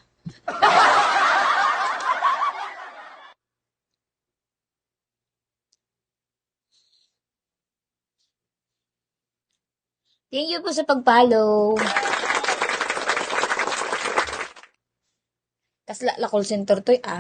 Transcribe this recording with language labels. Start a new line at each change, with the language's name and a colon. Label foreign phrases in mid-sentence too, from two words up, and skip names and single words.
English: Thank you
Filipino: po sa pag-follow.
Iloko: Kasla la
English: call center
Iloko: to'y